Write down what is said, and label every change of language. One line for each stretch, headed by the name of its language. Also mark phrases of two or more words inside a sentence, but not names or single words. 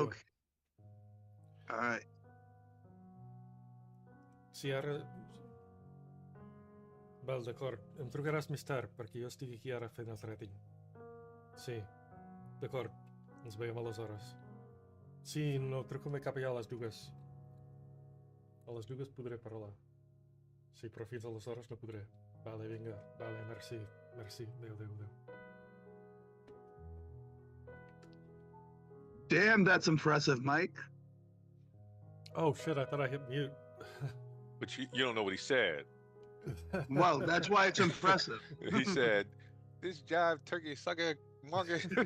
English: Okay. All right.
Catalan: Sì, ara... Val, d'acord. Em trucaràs més tard, perquè jo estic aquí ara fent el trading. Sí, d'acord. Ens veiem aleshores. Sí, no, truco-me cap allà a les dues. A les dues podré parlar. Sí, però fins aleshores no podré. Vale, vinga. Vale, merci. Merci. Adéu, adéu, adéu.
English: Damn, that's impressive, Mike. Oh, shit, I thought I hit mute. But you don't know what he said. Well, that's why it's impressive. He said, "This jive turkey sucker monkey."